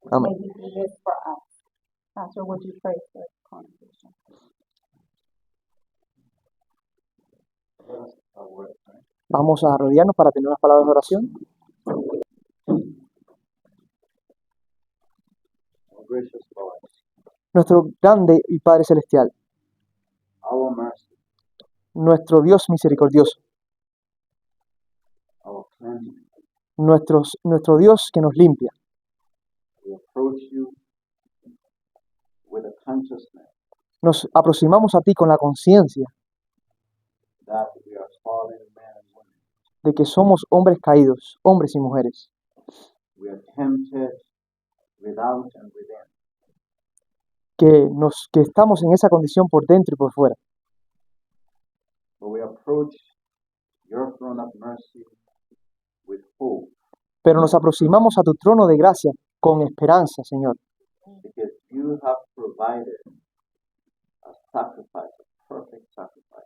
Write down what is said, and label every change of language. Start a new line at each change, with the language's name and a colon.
Spanish: Amén.
English: May we do this for us. Pastor, would you pray for the congregation?
Spanish: Vamos a arrodillarnos para tener unas palabras de oración.
English: Gracious Lord,
Spanish: Nuestro grande y Padre Celestial,
English: our mercy,
Spanish: nuestro Dios misericordioso,
English: our cleansing,
Spanish: nuestro Dios que nos limpia.
English: We approach you with a consciousness
Spanish: Nos aproximamos a ti con la conciencia
English: that we are fallen men and women.
Spanish: de que somos hombres caídos, hombres y mujeres,
English: We are tempted without and within.
Spanish: que estamos en esa condición por dentro y por fuera.
English: But we approach your throne of mercy with hope,
Spanish: Pero nos aproximamos a tu trono de gracia con esperanza, Señor,
English: because you have provided a sacrifice, a perfect sacrifice.